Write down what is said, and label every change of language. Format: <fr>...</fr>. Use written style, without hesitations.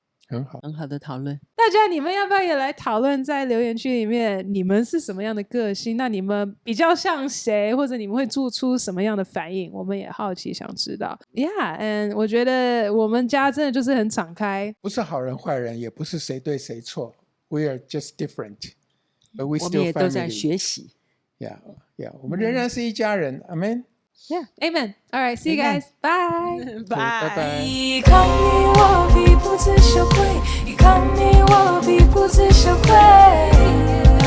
<zh>很好，很好的讨论。大家你们要不要也来讨论在留言区里面你们是什么样的个性，那你们比较像谁，或者你们会做出什么样的反应，我们也好奇想知道。 Yeah， 我觉得我们家真的就是很敞开，不是好人坏人，也不是谁对谁错，</zh> <en>We are just different But we still family。</en> <zh>我们也都在学习。 Yeah， 我们仍然是一家人。</zh> <en>Amen。 Yeah, amen. All right, see you guys. Bye. Bye bye。你看你我比不知羞愧，你看你我比不知羞愧。</en>